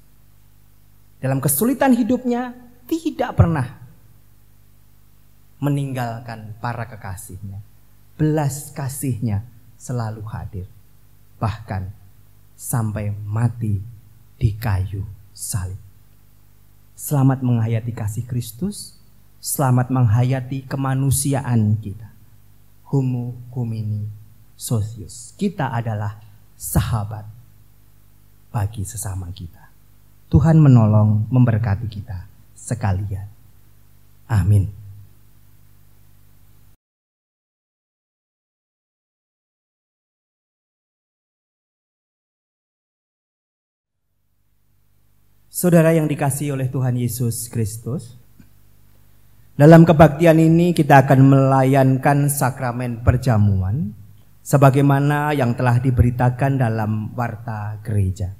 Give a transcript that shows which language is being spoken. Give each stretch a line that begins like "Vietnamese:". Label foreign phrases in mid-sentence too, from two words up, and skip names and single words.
Indonesian: Dalam kesulitan hidupnya tidak pernah meninggalkan para kekasihnya. Belas kasih-Nya selalu hadir. Bahkan sampai mati di kayu salib. Selamat menghayati kasih Kristus. Selamat menghayati kemanusiaan kita.
Latin: Homo homini socius.
Indonesian: Kita adalah sahabat bagi sesama kita. Tuhan menolong memberkati kita sekalian. Amin. Saudara yang dikasihi oleh Tuhan Yesus Kristus, dalam kebaktian ini kita akan melayankan sakramen perjamuan sebagaimana yang telah diberitakan dalam warta gereja.